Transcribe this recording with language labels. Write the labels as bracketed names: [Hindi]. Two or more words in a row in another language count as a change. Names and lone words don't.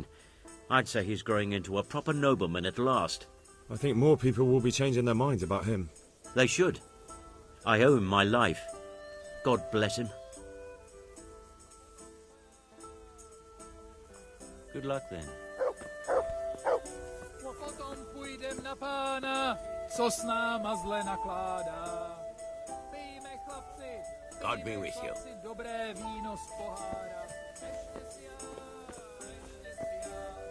[English] I'd say he's growing into a proper nobleman at last. I think more people will be changing their minds about him. They should. I owe him my life. God bless him. Good luck then. [Czech] Potom půjdem na pána, co s náma zle nakládá. Pijme, chlapci, [English] God be with you. [Czech] dobré víno z pohára. Ještě si já, ještě si já.